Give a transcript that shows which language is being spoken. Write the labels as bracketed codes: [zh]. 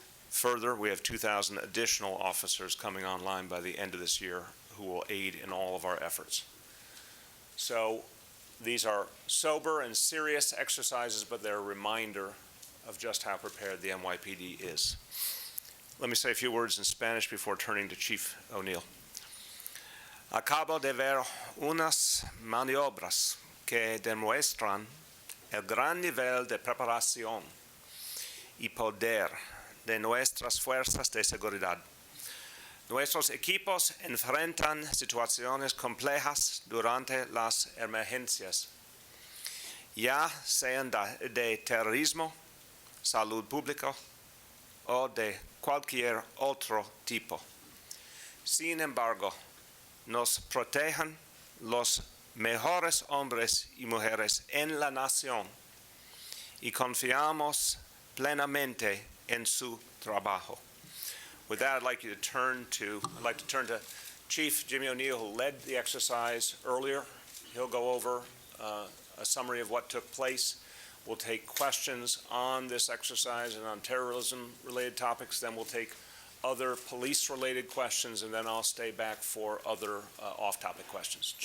[en] Further, we have 2,000 additional officers coming online by the end of this year who will aid in all of our efforts. So these are sober and serious exercises, but they're a reminder of just how prepared the NYPD is. Let me say a few words in Spanish before turning to Chief O'Neill. [es] Acabo de ver unas maniobras que demuestran el gran nivel de preparación y poder de nuestras fuerzas de seguridad. Nuestros equipos enfrentan situaciones complejas durante las emergencias, ya sean de terrorismo, salud pública o de cualquier otro tipo. Sin embargo, nos protegen los mejores hombres y mujeres en la nación y confiamos plenamente en su trabajo. [en] With that, I'd like to turn to Chief Jimmy O'Neill, who led the exercise earlier. He'll go over a summary of what took place. We'll take questions on this exercise and on terrorism-related topics. Then we'll take other police-related questions, and then I'll stay back for other off-topic questions.